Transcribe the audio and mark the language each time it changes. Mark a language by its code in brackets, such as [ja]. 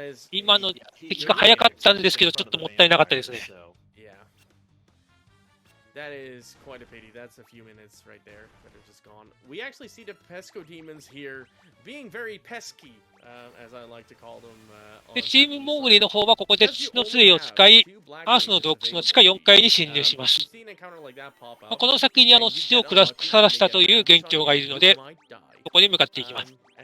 [ja] 今の敵が早かったんですけど、ちょっともったいなかったですね。 [en] That is quite a pity. That's a few minutes right there that are just gone. We actually see the Pesco demons here being very pesky, as I like to call them. [ja] で、チームモーグリの方はここで土の杖を使い、アースの洞窟の地下4階に侵入します。この先に土を腐らしたという元凶がいるので、ここに向かっていきます。